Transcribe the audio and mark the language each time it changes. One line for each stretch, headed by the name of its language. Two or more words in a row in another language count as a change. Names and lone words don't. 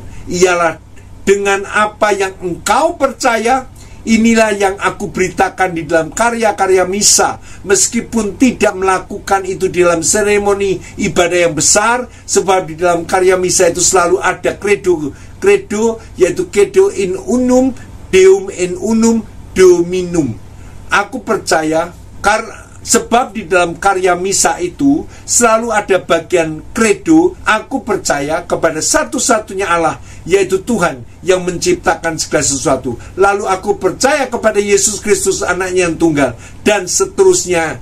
Indonesian: Ialah dengan apa yang engkau percaya, inilah yang aku beritakan di dalam karya-karya misa. Meskipun tidak melakukan itu di dalam seremoni ibadah yang besar, sebab di dalam karya misa itu selalu ada credo, yaitu
Latin: credo in unum, deum in unum, dominum.
Indonesian: Aku percaya, sebab di dalam karya misa itu selalu ada bagian credo, aku percaya kepada satu-satunya Allah, yaitu Tuhan yang menciptakan segala sesuatu. Lalu aku percaya kepada Yesus Kristus, anaknya yang tunggal, dan seterusnya.